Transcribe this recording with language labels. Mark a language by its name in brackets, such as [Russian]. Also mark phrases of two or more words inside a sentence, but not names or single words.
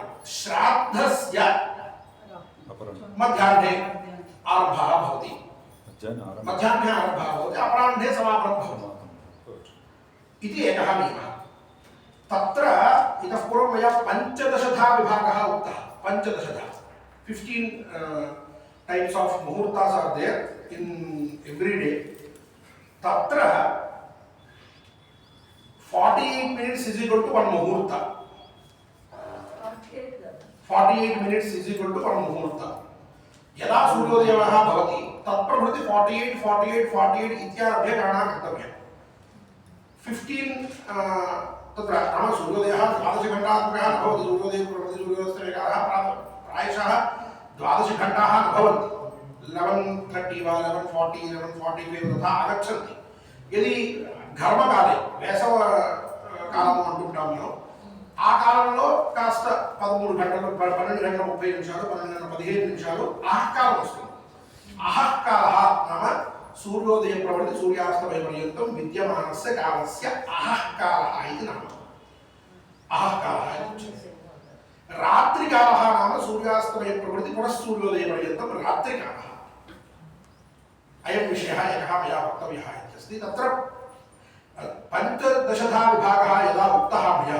[Sanskrit] श्राद्धस्य मध्याह्ने आरम्भः भवति, मध्याह्ने आरम्भः भवति, अपराह्ने समापनं भवति इति एकः नियमः। तत्र इतः पूर्वं मया 15 विभागः उक्तः। [English] 15 15 types of muhurtas are there in every day. Tatra 48 minutes is equal to one muhurta. 48 minutes is equal to one muhurta. [Sanskrit] यदा सूर्योदयः भवति तत्प्रभृति 48 48 48 इत्यारभ्य गणना कर्तव्या। 15 तत्र नाम सूर्योदयः 12 घण्टात्मकः न भवति सूर्योदयप्रभृति सूर्योदयस्तमेकाः प्रायशः 12 घण्टाः न भवन्ति 11:30 वा 11:40 11:45 तथा आगच्छन्ति यदि घर्मकाले [Telugu] వేసవ కాలం అంటుంటాం మనం ఆ కాలంలో కాస్త 13 గంటలు 12 గంటల 30 నిమిషాలు 12 గంటల 15 నిమిషాలు ఆహకాలం వస్తుంది [Sanskrit] अहकालः नाम सूर्योदय प्रवृत्ति सूर्यास्तमय पर्यन्तं विद्यमानस्य कालस्य अहकालः इति नाम अहकालः रात्रिकालः नाम सूर्यास्तमय प्रवृत्ति पुनः सूर्योदय पर्यन्तं रात्रिकालः अयं विषयः एकः मया वक्तव्यः इत्यस्ति तत्र पञ्चदशधा विभागः यदा उक्तः मया